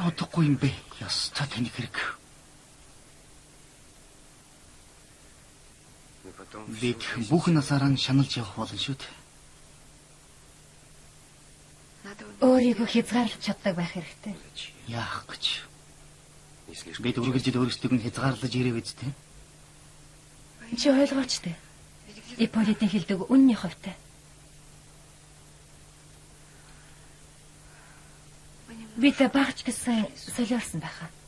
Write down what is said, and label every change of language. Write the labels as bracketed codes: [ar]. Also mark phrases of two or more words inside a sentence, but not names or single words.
[mn] аргагүй юм бэ? Ёстой таны хэрэг. [ru] И потом [mn] Бид бүх насаараа шаналж явах болно шүү дээ. Өөрийгөө хязгаарлаж чаддаг байх хэрэгтэй. Яах гэж? [ru] не слишком. [mn] Бид үргэлжлээд өөрсдөө хязгаарлаж ирэв үстэй. Чи ойлгооч дээ. Ипполитийн хэлдэг үнний хувьтай. Бид багч гэсэн солиорсон байхаа.